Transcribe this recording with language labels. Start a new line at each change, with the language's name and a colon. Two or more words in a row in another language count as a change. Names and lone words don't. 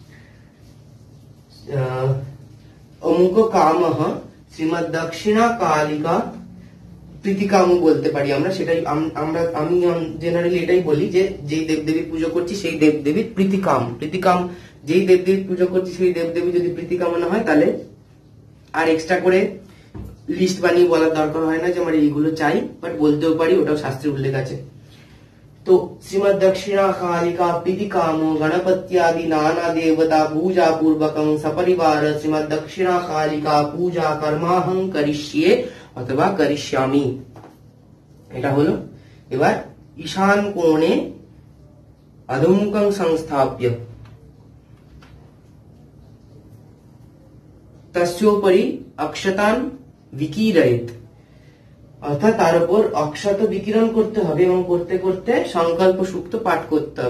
Sanskrit: অমুক কামঃ শ্রীমদ দক্ষিণা কালিকা প্রীতিকাম
Bangla: বলতে পারি আমরা, সেটাই আমি জেনারেলি এটাই বলি যে যেই দেবদেবী পুজো করছি সেই দেবদেবীর প্রীতিকাম, যেই দেবদেবী পুজো করছি সেই দেবদেবী যদি প্রীতিকামনা হয়, তাহলে আর এক্সট্রা করে লিস্ট বানিয়ে বলার দরকার হয় না যে আমার এইগুলো চাই, বাট বলতেও পারি, ওটাও শাস্ত্রে উল্লেখ আছে।
Sanskrit: तो श्रीमद दक्षिणा कालिका प्रीतिकामो गणपत्यादि नाना देवता पूजा पूर्वकं सपरिवार श्रीमद दक्षिणा कालिका पूजा कर्माहं करिष्ये अथवा करिष्यामि।
Bangla: এটা হলো। এবার ঈশান কোণে
Sanskrit: অধোমুখং সংস্থাপ্য তস্যোপরি অক্ষতান বিকিরয়েত,
Bangla: অর্থাৎ তার উপর অক্ষত বিকিরণ করতে হবে এবং করতে করতে সংকল্প সূক্ত পাঠ করতে হবে।